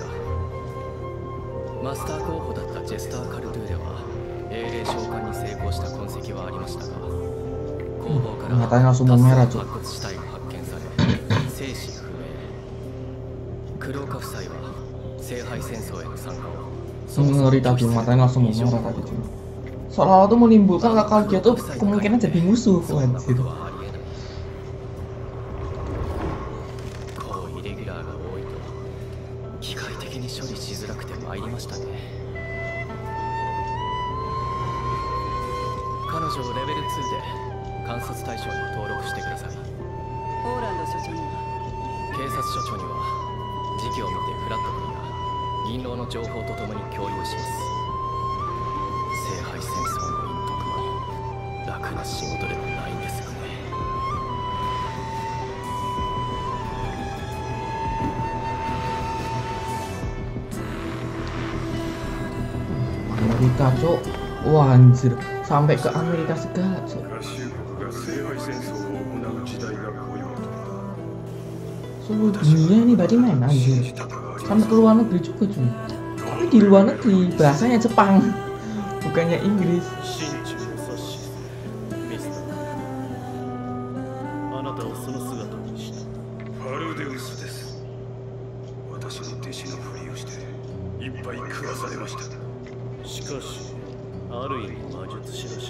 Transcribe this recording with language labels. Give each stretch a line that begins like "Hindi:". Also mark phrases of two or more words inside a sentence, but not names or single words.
Japanese: マスター候補だったジェスター・カルドゥーレは英霊召喚に成功した痕跡はありましたが、工房から多数の白骨死体が発見され生死不明。黒岡夫妻は聖杯戦争への参加を
Indonesian: ngeri tadi, matanya langsung merah tadi cuy. Seolah-olah tuh menimbulkan kalau dia tuh kemungkinan jadi musuh anjir.
Japanese: 処理しづらくて参りましたね。彼女をレベル2で観察対象に登録してください。ポーランド所長には警察署長には時期を見てフラット君が銀狼の情報とともに共有します。聖杯戦争の隠匿も楽な仕事ではないんですよね。
Indonesian: Amerika cok, wah anjir, sampai ke Amerika segala cok. Seluruh dunia ini berarti main anjir, sampai ke luar negeri juga cuy. Tapi di luar negeri bahasanya Jepang, bukannya Inggris.
Japanese: しかし、ある意味魔術師らしい。